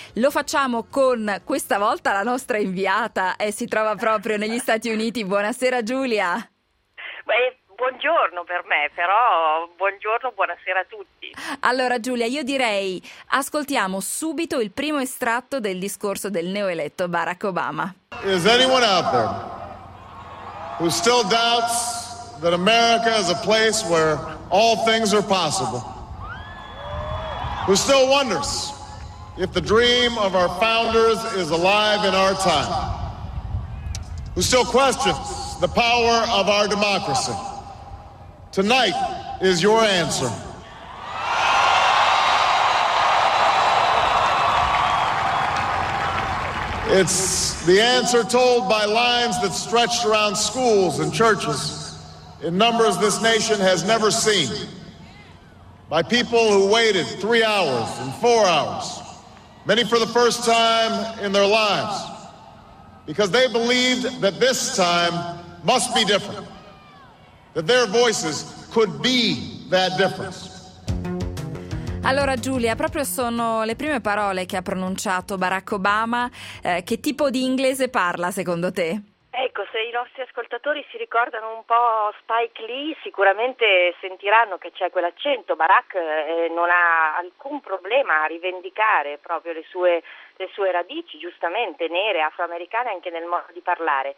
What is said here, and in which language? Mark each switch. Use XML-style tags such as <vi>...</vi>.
<it>Lo facciamo con questa volta la nostra inviata e si trova proprio negli Stati Uniti. Buonasera Giulia. Beh, buongiorno per me, però buongiorno, buonasera a tutti. Allora Giulia, io direi ascoltiamo subito il primo estratto del discorso del neoeletto Barack Obama.</it> <en>Is anyone out there who still doubts that America is a place where all things are possible? Who still wonders if the dream of our founders is alive in our time? Who still questions the power of our democracy? Tonight is your answer. It's the answer told by lines that stretched around schools and churches in numbers this nation has never seen. By people who waited 3 hours and 4 hours, many for the first time in their lives, because they believed that this time must be different, that their voices could be that difference.</en> <it>Allora Giulia, proprio sono le prime parole che ha pronunciato Barack Obama. Che tipo di inglese parla secondo te? Ecco, se i nostri ascoltatori si ricordano un po' Spike Lee, sicuramente sentiranno che c'è quell'accento. Barack non ha alcun problema a rivendicare proprio le sue radici, giustamente, nere, afroamericane, anche nel modo di parlare.</it>